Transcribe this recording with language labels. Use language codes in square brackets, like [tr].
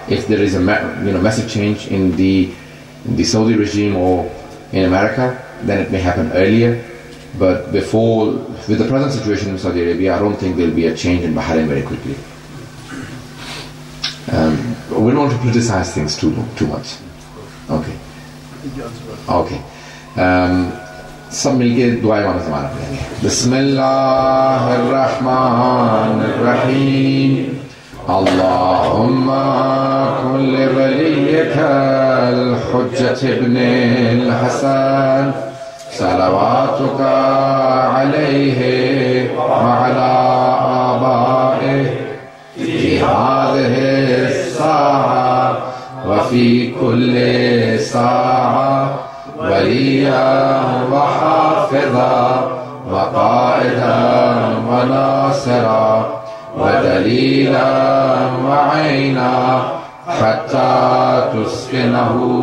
[en] If there is a massive change in the Saudi regime or in America, then it may happen earlier. But before, with the present situation in Saudi Arabia, I don't think there will be a change in Bahrain very quickly. We don't want to criticize things too much. Okay. Okay. [ur] سب مل کے دعائیں والا زمانہ پڑھیں گے. [ar] بسم اللہ الرحمن الرحیم. اللهم كن لوليك الحجة ابن الحسن صلواتك عليه وعلى آبائه في هذه الساعة وفي كل ساعة وليا وحافظا وقائدا وناصرا ودليلا وعينا حتى تسكنه